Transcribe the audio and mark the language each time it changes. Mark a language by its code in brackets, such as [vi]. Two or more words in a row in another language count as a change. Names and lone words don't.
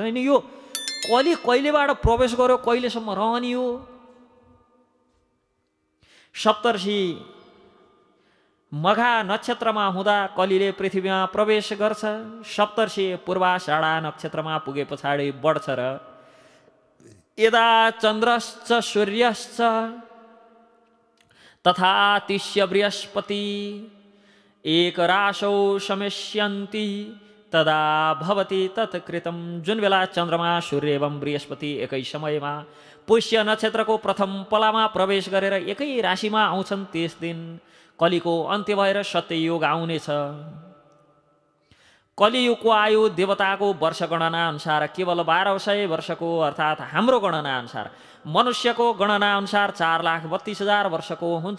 [ne] होइन, यो कली कहिलेबाट प्रवेश गर्यो, कहिलेसम्म रहने हो? सप्तर्षि मघा नक्षत्रमा हुँदा कलीले पृथ्वीमा प्रवेश गर्छ। सप्तर्षि पूर्वाषाढा नक्षत्रमा पुगे पछाडि बढ्छ र [sa] यदा चन्द्रश्च सूर्यश्च तथा तिष्य बृहस्पति एकराशौ समेष्यन्ति तदा भवति तत्कृतं। [ne] जुन बेला चन्द्रमा सूर्य एवं बृहस्पति एकै समयमा पुष्य नक्षत्रको प्रथम पलामा प्रवेश गरेर एकै राशिमा आउँछन्, त्यस दिन कलिको अन्त्य भएर सत्ययुग आउनेछ। कलियुगको आयु देवताको वर्ष गणना अनुसार केवल 1200 वर्षको, अर्थात् हाम्रो गणना अनुसार, मनुष्यको गणना अनुसार 4,32,000 वर्षको हुन्छ।